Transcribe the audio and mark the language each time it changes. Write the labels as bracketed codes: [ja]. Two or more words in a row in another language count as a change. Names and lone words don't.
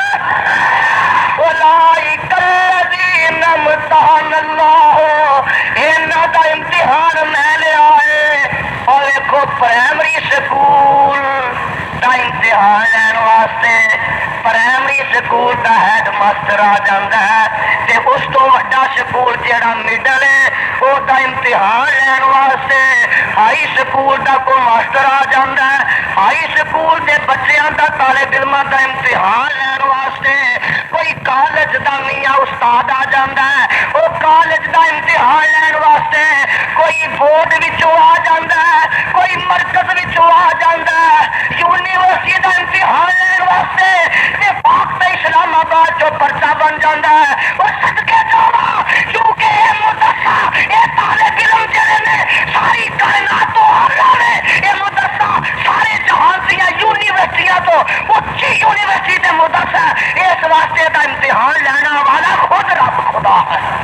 [ar] اولئک الذین امتحن اللہ [pa] انہاں دا امتحان میں لیا ہے اور دیکھو [en] primary school [pa] دا امتحان لین واسطے [en] primary school [pa] دا [en] head master [pa] آ جاندہ ہے تے اس تو وڈا سکول جیڑا مڈل ہے وہ دا امتحان لین واسطے [en] high school [pa] دا کو ماسٹر آ جاندہ ہے [en] high school [pa] دے بچیاں دا طالب علماں دا امتحان لین واسطے کوئی کالج دا میاں استاد آ جاندہ ہے وہ کالج دا امتحان لین واسطے کوئی بورڈ وچوں آ جاندہ ہے کوئی مرکز وچوں آ جاندہ ہے یونیورسٹی دا امتحان لین واسطے تے پاک تے اسلام آباد جو پرچہ بن جاندہ ہے وہ صدقے جاوا کیونکہ اے مدرسہ اے طالب علم جڑے نے ساری کائنات تو اللہ نے اے مدرسہ سارے جہان دیا یونیورسٹیاں تو اچھی یونیورسٹی دے مدرسہ اس واسطے دا امتحان لینا والا خود رب خدا ہے